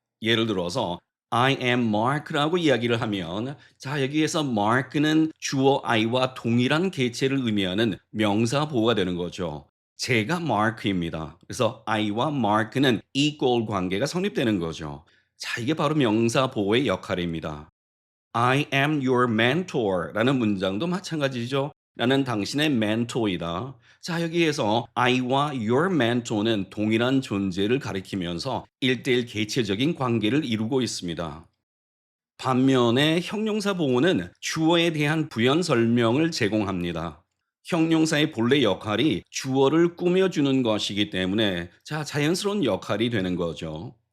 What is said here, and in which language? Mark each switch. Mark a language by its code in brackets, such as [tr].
[ko] 예를 들어서 [en] I am Mark [ko] 라고 이야기를 하면 자, 여기에서 Mark는 주어 I와 동일한 개체를 의미하는 명사 보호가 되는 거죠. 제가 Mark입니다. 그래서 I와 Mark는 equal 관계가 성립되는 거죠. 자, 이게 바로 명사 보호의 역할입니다. [en] I am your mentor [ko] 라는 문장도 마찬가지죠. 나는 당신의 멘토이다. 자, 여기에서 I와 your mentor는 동일한 존재를 가리키면서 1대1 개체적인 관계를 이루고 있습니다. 반면에 형용사 보호는 주어에 대한 부연 설명을 제공합니다. 형용사의 본래 역할이 주어를 꾸며주는 것이기 때문에 자, 자연스러운 역할이 되는 거죠.